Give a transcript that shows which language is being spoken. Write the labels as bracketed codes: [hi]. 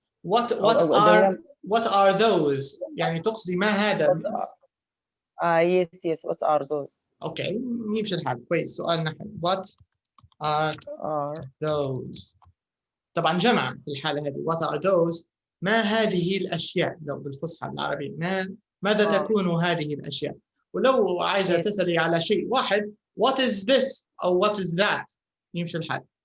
[en] what are those [ar] يعني تقصدي ما هذا؟ [en] yes what are those. [ar] اوكي يمشي الحال كويس. سؤال نحن [en] what are those. [ar] طبعا جمع في الحالة هذه. [en] what are those [ar] ما هذه الأشياء. لو بالفصحى بالعربية ماذا تكون هذه الأشياء. ولو عايزة تسألي على شيء واحد [en] what is this [ar] أو [en] what is that [ar] يمشي الحال.